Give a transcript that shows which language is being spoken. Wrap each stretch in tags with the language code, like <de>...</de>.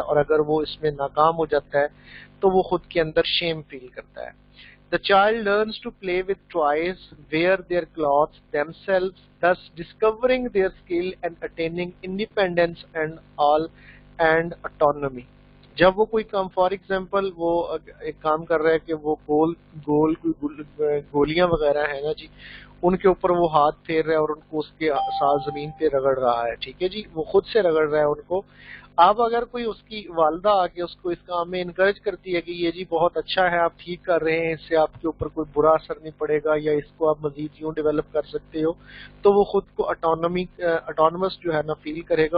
<hi>और अगर वो इसमें नाकाम हो जाता है तो वो खुद के अंदर शेम फील करता है.</hi> <en>The child learns to play with toys, wear their clothes themselves, thus discovering their skill and attaining independence and autonomy.</en> <hi>जब वो कोई काम फॉर एग्जांपल वो एक काम कर रहा है कि वो गोल गोलियां वगैरह है ना जी, उनके ऊपर वो हाथ फेर रहा है और उनको उसके साथ जमीन पे रगड़ रहा है. ठीक है जी, वो खुद से रगड़ रहा है उनको. अब अगर कोई उसकी वालदा आके उसको इस काम में इनकरेज करती है कि ये जी बहुत अच्छा है, आप ठीक कर रहे हैं, इससे आपके ऊपर कोई बुरा असर नहीं पड़ेगा, या इसको आप मजीद यूं डेवलप कर सकते हो, तो वो खुद को ऑटोनमस जो है ना फील करेगा.</hi>